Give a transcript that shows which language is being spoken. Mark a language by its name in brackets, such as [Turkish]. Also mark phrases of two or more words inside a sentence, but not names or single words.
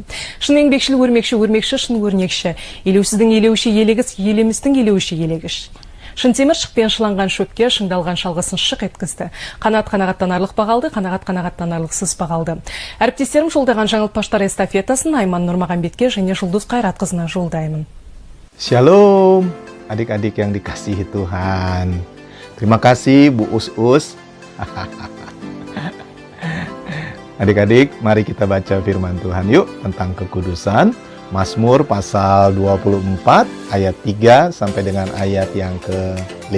[Kazakh] Шын еңбекшіл өрмекші, шын өрнекші. Елеусіздің елеуші елегіс, елемістің елеуші елегіш. Шын темір шықпен шыланған шөпке, шыңдалған шалғысын шық еткізді. Қанат қанағаттанарлық бағалды, қанағат қанағаттанарлықсыз бағалды. Әріптестерім жолдаған жаңылтпаштар эстафетасын Айман Нұрмағамбетке және Жұлдыз Қайратқызына жолдаймын. [Indonesian] Shalom, adik-adik yang dikasihi Tuhan. Terima kasih Bu Us-Us. Adik-adik, mari kita baca firman Tuhan yuk tentang kekudusan. Mazmur pasal 24 ayat 3 sampai dengan ayat yang ke-5.